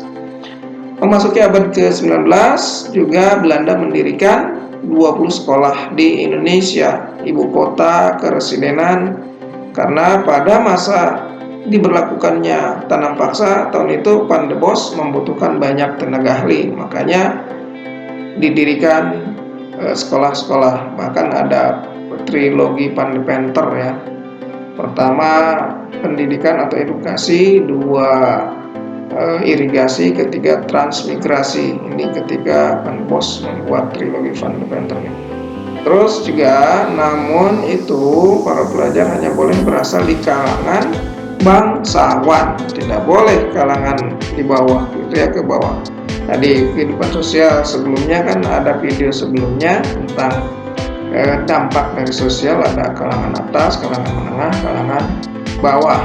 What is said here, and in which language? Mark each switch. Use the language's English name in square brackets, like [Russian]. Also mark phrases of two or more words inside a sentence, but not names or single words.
[Indonesian] Memasuki abad ke-19, juga Belanda mendirikan 20 sekolah di Indonesia, ibu kota keresidenan, karena pada masa diberlakukannya tanam paksa tahun itu Van de Bos membutuhkan banyak tenaga ahli, makanya didirikan sekolah-sekolah. Bahkan ada trilogi Van de Venter ya. Pertama pendidikan atau edukasi, dua irigasi, ketiga transmigrasi. Ini ketika Van de Bos membuat trilogi Van de Venter ini. Terus juga, namun itu para pelajar hanya boleh berasal di kalangan bangsawan, tidak boleh kalangan di bawah, gitu ya, ke bawah. Tadi kehidupan sosial sebelumnya kan ada video sebelumnya tentang dampak dari sosial, ada kalangan atas, kalangan menengah, kalangan bawah.